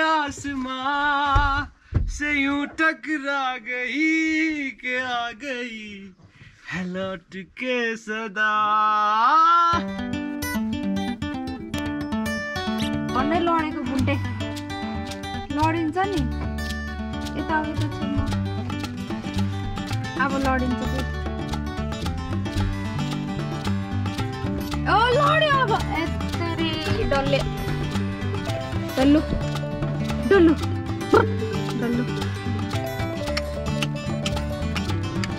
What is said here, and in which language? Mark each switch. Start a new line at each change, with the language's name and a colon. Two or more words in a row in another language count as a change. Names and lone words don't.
Hindi: आसमां से यूं टकरा गई के आ गई है लौट के सदा।
Nepali: भन्नै लडेको बुन्टे लडिन्छ नि यताउति त छैन अब लडिन्छ फेरि। ओ लड्यो अब यत्तरी डल्ले डल्लु डल्लु डल्लु